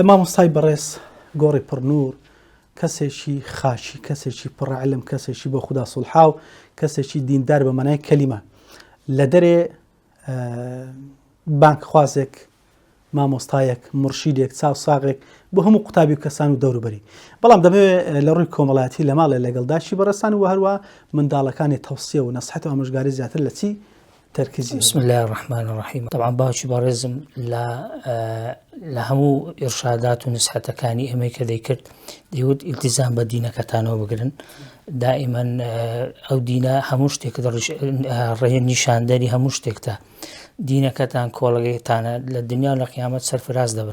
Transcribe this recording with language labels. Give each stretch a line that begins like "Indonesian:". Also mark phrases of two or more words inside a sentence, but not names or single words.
Central Kurdish: مامۆستای بەڕێز گۆڕی پڕنوور کەسێکی خاشی کەسێکی پڕعلم کەسێکی بۆ خوددا سوڵحاو کەسێکی دیندار بە مەنای کەلیمە لە دەرێ بانک خوازێک مامۆستایەک مرشیدێک چاو ساغێک بۆ هەموو قوتابی و کەسان و دەوروبەری بەڵام دەبێت لە ڕووی کۆمەڵایەتی لە ماڵێ لەگەڵداشی بەڕێستان و هەروە منداڵەکانی تەوسیە و نەسیحەت و ئامۆژگاری زیاتر لە چی تەرکیزی.
Arabic: بسم الله الرحمن الرحیم.
Central Kurdish: طبعا باوکی بەڕێزم لە هەموو ئێرشادات و نسحەتەکانی ئەمەی کە دەیکرد دەیوت ئیلتیزام بە دینەکەتانەوە بگرن دائما ئەو دینە هەموو شتێک ڕێ نیشاندەری هەموو شتێکتە دینەکەتان کۆڵگەیتانە لە دنیا و لە قیامەت سەرفراز دەبن.